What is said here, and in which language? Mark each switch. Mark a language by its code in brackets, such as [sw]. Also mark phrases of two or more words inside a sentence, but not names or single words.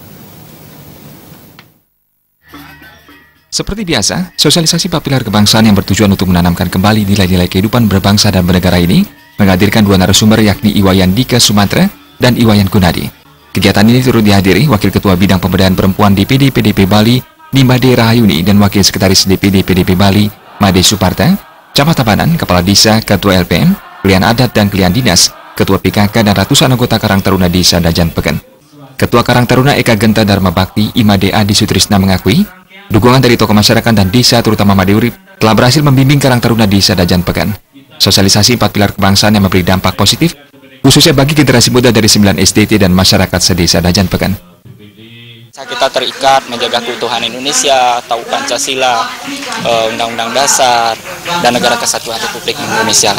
[id] Seperti biasa, sosialisasi 4 pilar kebangsaan yang bertujuan untuk menanamkan kembali nilai-nilai kehidupan berbangsa dan bernegara ini menghadirkan dua narasumber yakni Iwayan Dika Sumatra dan Iwayan Gunadi. Kegiatan ini turut dihadiri Wakil Ketua Bidang Pemberdayaan Perempuan DPD PDP Bali, Nimade Rahayuni, dan Wakil Sekretaris DPD PDP Bali, Made Suparta, Camat Tabanan, Kepala Desa, Ketua LPM, Pilihan Adat dan Pilihan Dinas, Ketua PKK, dan ratusan anggota Karang Taruna Desa Dajanpeken. Ketua Karang Taruna Eka Genta Dharma Bakti, Imade Adi Sutrisna mengakui, dukungan dari tokoh masyarakat dan desa terutama Made Urip telah berhasil membimbing Karang Taruna Desa Dajanpeken. Sosialisasi 4 pilar kebangsaan yang memberi dampak positif, khususnya bagi generasi muda dari 9 SDT dan masyarakat sedesa Dajanpeken. Kita terikat menjaga keutuhan Indonesia, tahu Pancasila, Undang-Undang Dasar, dan Negara Kesatuan Republik Indonesia.